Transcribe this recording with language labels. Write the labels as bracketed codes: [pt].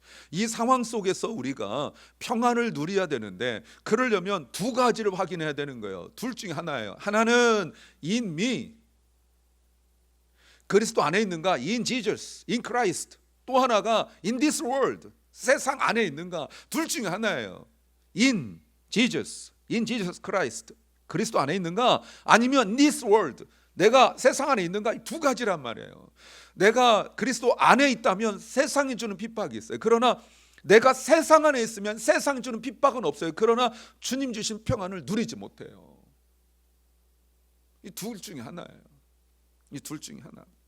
[ko] 이 상황 속에서 우리가 평안을 누려야 되는데 그러려면 두 가지를 확인해야 되는 거예요. 둘 중에 하나예요. 하나는 [en] in me, [ko] 그리스도 안에 있는가? [en] in Jesus, in Christ. [ko] 또 하나가 [en] in this world, [ko] 세상 안에 있는가? 둘 중에 하나예요. [en] in Jesus, in Jesus Christ, [ko] 그리스도 안에 있는가? 아니면 [en] this world, [ko] 내가 세상 안에 있는가? 이 두 가지란 말이에요. 내가 그리스도 안에 있다면 세상이 주는 핍박이 있어요. 그러나 내가 세상 안에 있으면 세상이 주는 핍박은 없어요. 그러나 주님 주신 평안을 누리지 못해요. 이 둘 중에 하나예요. 이 둘 중에 하나.